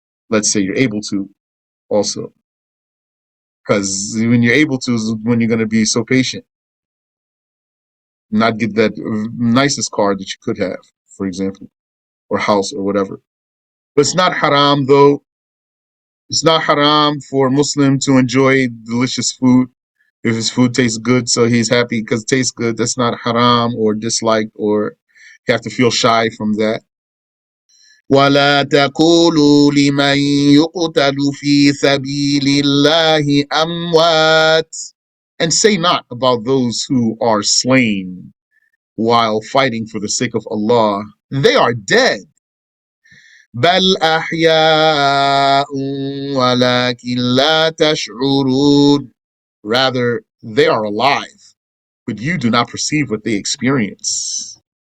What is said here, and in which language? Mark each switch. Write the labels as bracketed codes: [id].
[en] Let's say you're able to also, because when you're able to is when you're going to be so patient, not get that nicest car that you could have, for example, or house or whatever. But it's not haram though. It's not haram for a Muslim to enjoy delicious food. If his food tastes good, so he's happy because it tastes good. That's not haram or disliked, or you have to feel shy from that. [ar] ولا تقولوا لمن يقتل في سبيل الله أموات. [en] And say not about those who are slain while fighting for the sake of Allah, they are dead. [ar] بل أحياء ولكن لا تشعرون. [en] Rather, they are alive, but you do not perceive what they experience.